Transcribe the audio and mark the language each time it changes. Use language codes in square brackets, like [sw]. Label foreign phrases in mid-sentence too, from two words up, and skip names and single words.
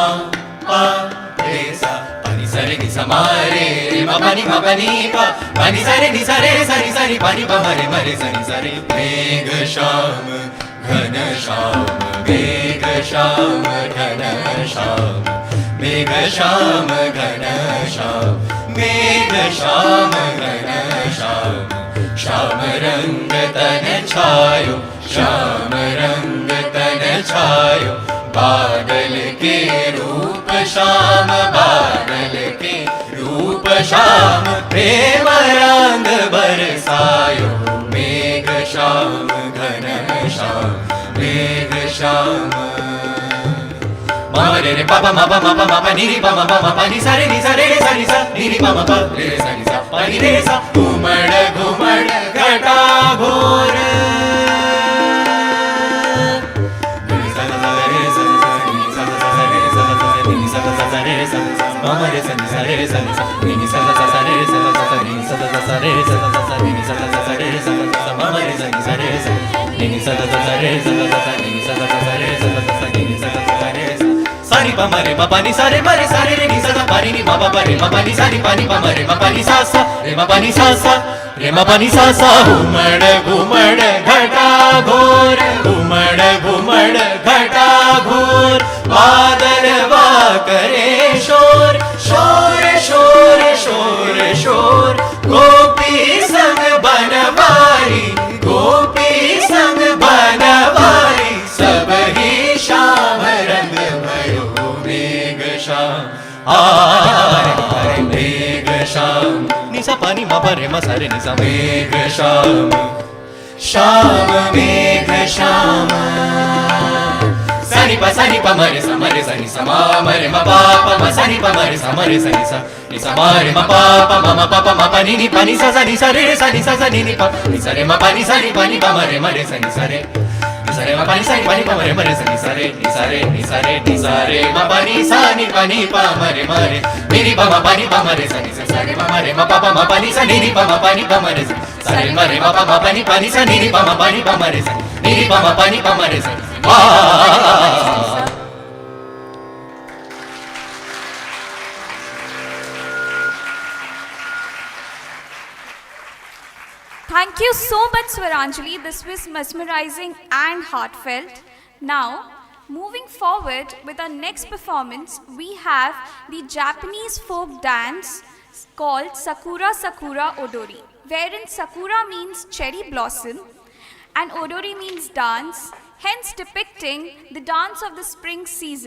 [hi] पा रे सा pani sare ni samare re ma pani pa pani sare ni sare sari sari pani pa mare mare sari sari। मेघ श्याम घन श्याम, मेघ श्याम घन श्याम, मेघ श्याम घन श्याम, मेघ श्याम घन श्याम। श्याम रंग तन छायो, श्याम रंग तन छायो, बादल के रूप श्याम, बादल के रूप श्याम, प्रेम रंग बरसायो। मेघ श्याम घन श्याम, मेघ श्याम। मामा रे रे पापा मापा मापा मापा नी री पामा पामा पानी सारे नी सारे रे सारी सा नी री पामा पा रे रे सारी सा पानी रे सा। घुमड़ घुमड़ घटा घोर, मामा रे सा नी सा रे सा नी सा नी नी सा सा सा रे सा सा सा नी सा सा सा रे सा सा सा नी नी सा सा सा रे सा सा मामा रे सा नी सा रे सा नी नी सा सा सा रे सा सा नी नी सा सा रे सा सा नी नी सा सा रे सा सारी पा मरे मा पानी सारे मरे सारे रे नी सा सा पानी नी मा पा रे मा पानी सारी पानी पा मरे मा पानी सा सा रे मा पानी सा सा रे मा पानी सा सा। घुमड़ घुमड़ घटा घोर, घुमड़ घुमड़ घटा घोर, बादल वा करे शोर, शोर शोर शोर शोर। गोपी संग बनवारी, गोपी संग बनवारी, सब ही श्याम रंग भयो। मेघ श्याम मेघ श्याम नी सा pani ma pa re ma sa re ni sa. मेघ श्याम, श्याम मेघ श्याम. Sani pa ma re sa ni sa ma re ma pa ma sa ni pa ma re sa ni sa ma re ma pa ma pa ni pa ni sa ni sa re ni pa ni sa re ma pa ni pa ma re sa ni sa re. Sare ma pani sa ni pa ma re sa ni sa re ma pani sa ni pa ma re ni ni pa ma re sa ni sa re ma pa pani sa ni pa ma re sa re ma re ma pa pani sa ni pa ma re sa ni pa ma re sa. [en] Thank you so much, Swaranjali. This was mesmerizing and heartfelt. Now, moving forward with our next performance, we have the Japanese folk dance called Sakura Sakura Odori, wherein Sakura means cherry blossom and Odori means dance, hence depicting the dance of the spring season.